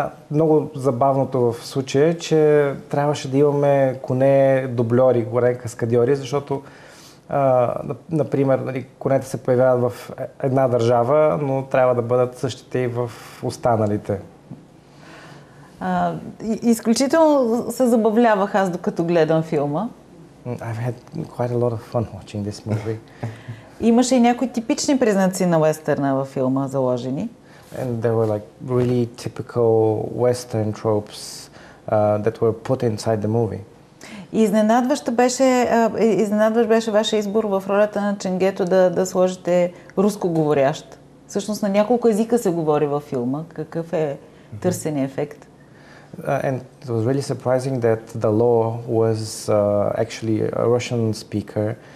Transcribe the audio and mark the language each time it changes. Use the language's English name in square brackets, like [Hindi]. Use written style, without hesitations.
[Bulgarian] Много забавното в случая е, че трябваше да имаме коне дубльори, горе каскадьори, защото например, нали, конете се появяват в една държава, но трябва да бъдат същите и в останалите. Изключително се забавлявах аз, докато гледам филма. [English] I've had quite a lot of fun watching this movie. [Bulgarian] Имаше и някои типични признаци на уестърна във филма заложени. [English] And there were like really typical Western tropes that were put inside the movie. [Bulgarian] Изненадващ беше вашия избор в ролята на Ченгето да сложите рускоговорящ. Всъщност на няколко езика се говори във филма. Какъв е търсеният ефект? [English] And it was really surprising that the law was actually a Russian speaker.